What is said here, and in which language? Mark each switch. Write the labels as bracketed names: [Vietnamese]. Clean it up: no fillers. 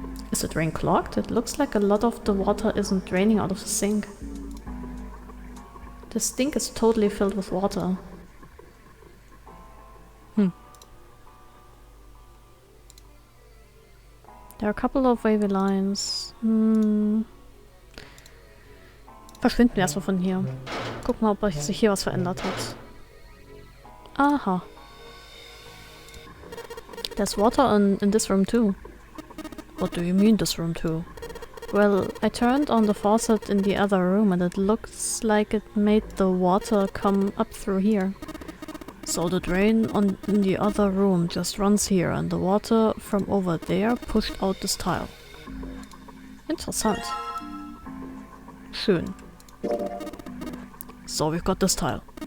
[English] Is the drain clogged? It looks like a lot of the water isn't draining out of the sink. The sink is totally filled with water. There are a couple of wavy lines. [German] Verschwinden wir erstmal von hier. Gucken mal, ob sich hier was verändert hat. Aha. [English] There's water in this room too. What do you mean, this room too? Well, I turned on the faucet in the other room and it looks like it made the water come up through here. So the drain in the other room just runs here and the water from over there pushed out this tile. [German] Interessant. Schön. [English] So we've got this tile.